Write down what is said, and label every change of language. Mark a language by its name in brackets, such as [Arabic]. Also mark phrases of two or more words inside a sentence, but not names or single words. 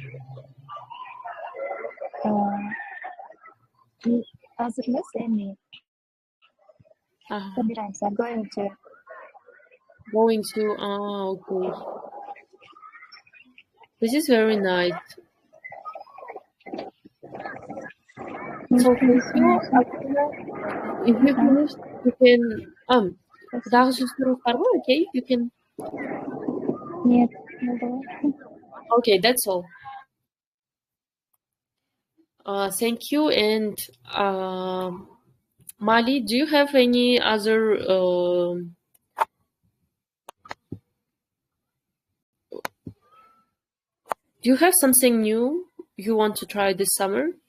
[English] As it looks at me, sometimes I'm going to. Okay. This is very nice. So if you finish, you can [Kyrgyz] дагы сөздөр барбы? [English] Okay, you can. [Russian] Нет, [English] Okay, that's all. Thank you. And Mali, do you have any other do you have something new you want to try this summer?